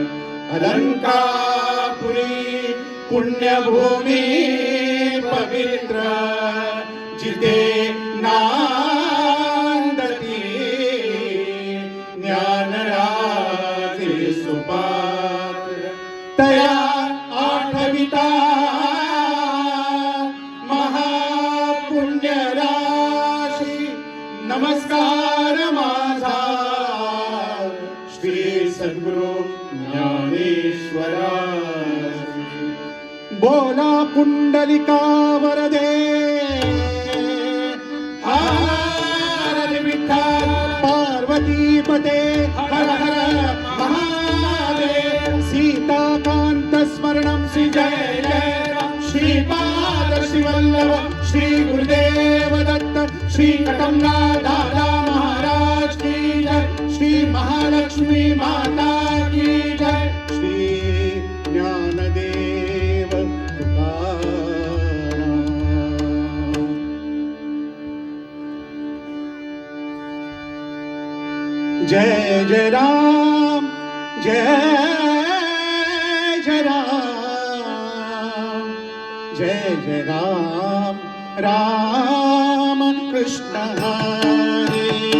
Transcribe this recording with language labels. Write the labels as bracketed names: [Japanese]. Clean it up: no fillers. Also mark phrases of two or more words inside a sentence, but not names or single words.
[Marathi] अलंकापुरी पुण्यभूमी पवित्र जिते नांदती ज्ञानराजे सुपात्र तया आठविता महापुण्यराशी. नमस्कार माझा श्री सद्गुरु ज्ञानेश्वरा. बोला पुंडलिका वरदे हर विठ्ठल पार्वतीपते हर हर महादेव. सीताकांत स्मरणं श्री जय जय श्रीपाद श्रीवल्लभ श्री गुरुदेव दत्त श्री कटंगा दादा महाराज [Hindi] की जय. श्री महालक्ष्मी माता की जय. [Marathi] श्री ज्ञानदेव तुकाराम. जय जय राम जय जय राम जय जय राम राम कृष्ण हरे.